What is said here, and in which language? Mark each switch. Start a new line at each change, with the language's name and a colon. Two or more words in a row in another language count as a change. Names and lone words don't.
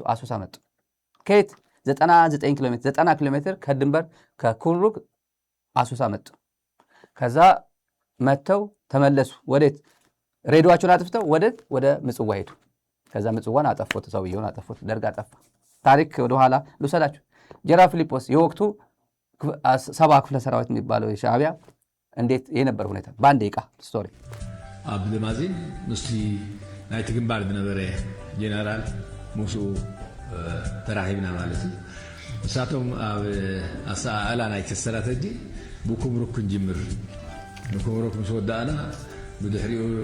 Amharic: አሶሳ መጡ። ከየት 99 ኪሎ ሜትር 90 ኪሎ ሜትር ከድንበር ከኩምሩክ አሶሳ መጡ። ከዛ መተው ተመለሱ። ወዴት? ሬዲዮአቸውን አጥፍተው ወደ ምጽዋ ሄዱ። ከዛ ምጽዋን አጠፉት። ሰውየውን አጠፉት። ደርግ አጠፋ። ታሪክ ወደኋላ ልውሰዳችሁ። ጀነራል ፊሊጶስ የወቅቱ 70 ክፍለ ሰራዊት የሚባለው የሻዕቢያ እንዴት የነበር ሁኔታ በአንድ ደቂቃ ስቶሪ
Tigrinya: ኣብ ልማዚን ምስቲ ናይቲ ግንባር ዝነበረ ጀነራል ሙሱ ተራሂብና ማለት እዩ። ንሳቶም ኣብ ኣሰኣላ ናይቲ ስትራተጂ ብኩምሩክ ክንጅምር ንኩምሩክ ምስ ወዳእና ብድሕሪኡ